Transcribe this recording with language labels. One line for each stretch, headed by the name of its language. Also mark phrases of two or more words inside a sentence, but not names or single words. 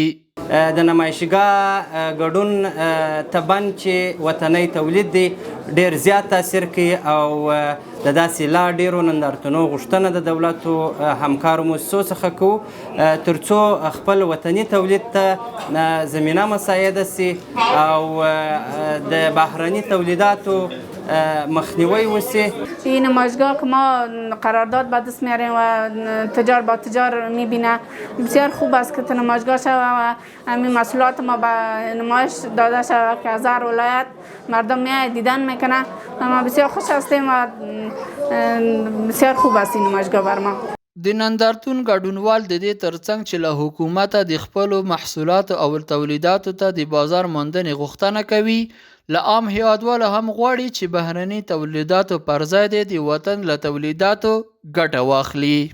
Pashto: د نمایشګاه ګډون تبن چې وطني تولید دی ډیر زیات تاثیر کوي او د داسې لا ډیرو نندارتونو غوښتنه د دولتو همکارو مؤسسو څخه کوو ترڅو خپل وطني تولید ته زمینه مساعده سي او د بهرني تولیداتو مخنیوی وسی.
Persian: این نمایشگاه که ما قرارداد به دست میاریم و تجار با تجار میبینه بسیار خوب است که نمایشگاه شود و همین محصولات ما به نمایش داده شود که از هر ولایت مردم میاد دیدن میکنه. ما بسیار خوش هستیم و بسیار خوب است این نمایشگاه بر ما.
Pashto: د نندارتون ګډونوال د دې ترڅنګ چې له حکومته د خپلو محصولاتو او تولیداتو ته د بازار موندنې غوښتنه کوي، له عام هیوادوالو هم غواړي چې بهرني تولیداتو پر ځای د وطن له تولیداتو ګټه واخلي.